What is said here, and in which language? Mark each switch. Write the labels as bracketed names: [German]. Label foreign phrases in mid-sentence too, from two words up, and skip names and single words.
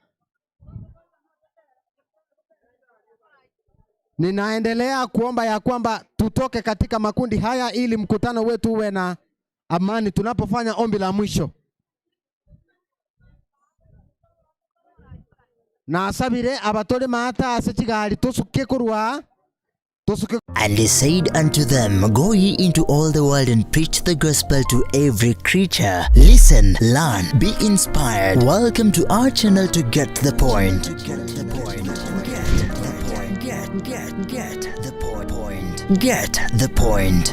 [Swahili] Ninaendelea kuomba ya kwamba tutoke katika makundi haya ili mkutano wetu uwe na amani tunapofanya ombi la mwisho. [Gusii] Na asabire abatore maata asechigali tosuke kurwa. [English] And he said unto them, Go ye into all the world and preach the gospel to every creature. Listen, learn, be inspired. Welcome to our channel to get the point. Get the point.